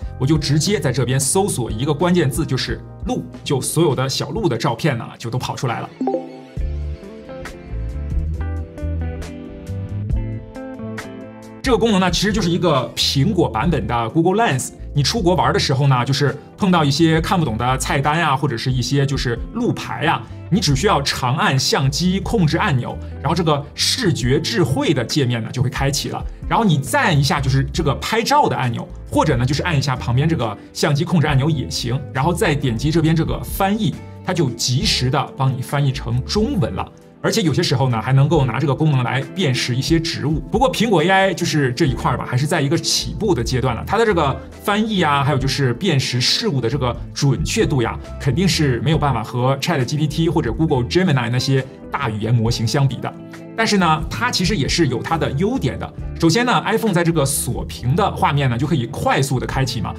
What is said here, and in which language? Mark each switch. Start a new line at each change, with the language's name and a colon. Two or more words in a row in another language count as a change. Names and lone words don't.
Chinese: 我就直接在這邊搜索一個關鍵字，就是鹿，就所有的小鹿的照片呢就都跑出來了。這個功能呢，其實就是一個蘋果版本的 Google Lens。你出國玩的時候呢，就是碰到一些看不懂的菜單呀，或者是一些就是路牌呀，你只需要長按相機控制按鈕，然後這個視覺智慧的界面呢就會開啟了。然後你再按一下就是這個拍照的按鈕，或者呢就是按一下旁邊這個相機控制按鈕也行。然後再點擊這邊這個翻譯，它就及時的幫你翻譯成中文了。而且有些時候呢，還能夠拿這個功能來辨識一些植物。不過蘋果 AI 就是這一塊吧，還是在一個起步的階段了。它的這個翻譯啊，還有就是辨識事物的這個準確度呀，肯定是沒有辦法和 ChatGPT 或者 Google Gemini 那些大語言模型相比的。但是呢，它其實也是有它的優點的。首先呢 ，iPhone 在這個鎖屏的畫面呢，就可以快速的開啟嘛。